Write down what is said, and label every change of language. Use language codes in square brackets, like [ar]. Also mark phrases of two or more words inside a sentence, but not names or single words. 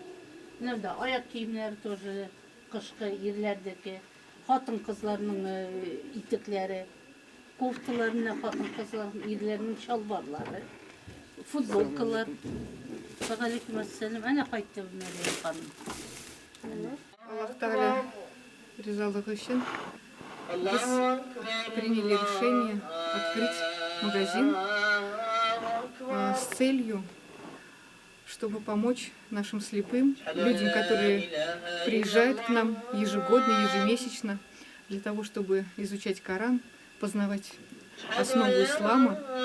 [tt] Менә дә аяк киемнәре тоже кышкы ирләрдәге, хатын-кызларның итекләре, кофталарына хатын-кызларның ирләрнең чалбарлары, футболкалар. [ar] عليكم السلام. [tt] Ana кайтты Мәрьям ханым. Аллах Тааля ризалыгы өчен biz [ru] приняли решение открыть магазин с целью, чтобы помочь нашим слепым, людям, которые приезжают к нам ежегодно, ежемесячно, для того, чтобы изучать Коран, познавать основу ислама.